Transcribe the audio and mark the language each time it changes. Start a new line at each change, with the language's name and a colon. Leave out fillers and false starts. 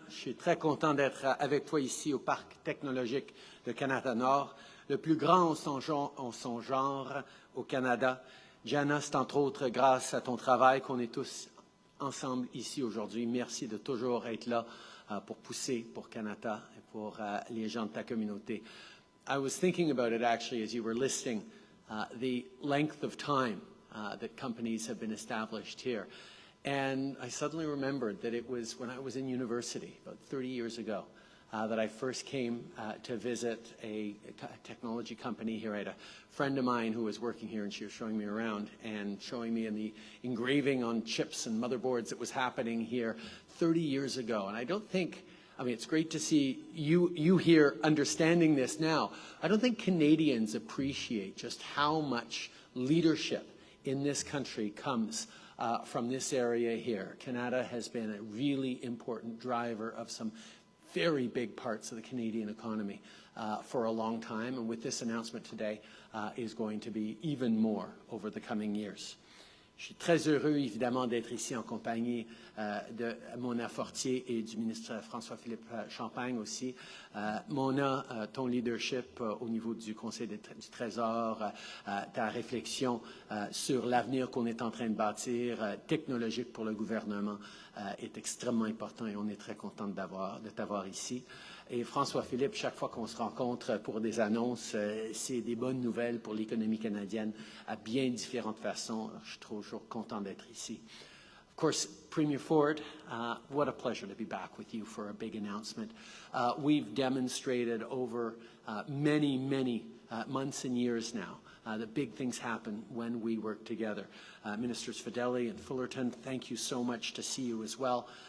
French: Je suis très content d'être avec toi ici au Parc technologique de Canada Nord, le plus grand en son genre au Canada. Jenna, c'est entre autres grâce à ton travail qu'on est tous ensemble ici aujourd'hui. Merci de toujours être là pour pousser pour Canada et pour les gens de ta communauté.
English: I was thinking about it actually as you were listing the length of time that companies have been established here. And I suddenly remembered that it was when I was in university, about 30 years ago, that I first came to visit a technology company here. I had a friend of mine who was working here, and she was showing me around and showing me in the engraving on chips and motherboards that was happening here 30 years ago. And I don't think, I mean, it's great to see you here understanding this now. I don't think Canadians appreciate just how much leadership in this country comes from this area here. Canada has been a really important driver of some very big parts of the Canadian economy for a long time, and with this announcement today is going to be even more over the coming years.
French: Je suis très heureux, évidemment, d'être ici en compagnie de Mona Fortier et du ministre François-Philippe Champagne aussi. Mona, ton leadership au niveau du Conseil du Trésor, ta réflexion sur l'avenir qu'on est en train de bâtir, technologique pour le gouvernement, est extrêmement important et on est très content de t'avoir ici. Et François-Philippe, chaque fois qu'on se rencontre pour des annonces, c'est des bonnes nouvelles pour l'économie canadienne à bien différentes façons. Je suis toujours content d'être ici.
English: Of course, Premier Ford, what a pleasure to be back with you for a big announcement. We've demonstrated over many months and years now that big things happen when we work together. Ministers Fedeli and Fullerton, thank you so much to see you as well.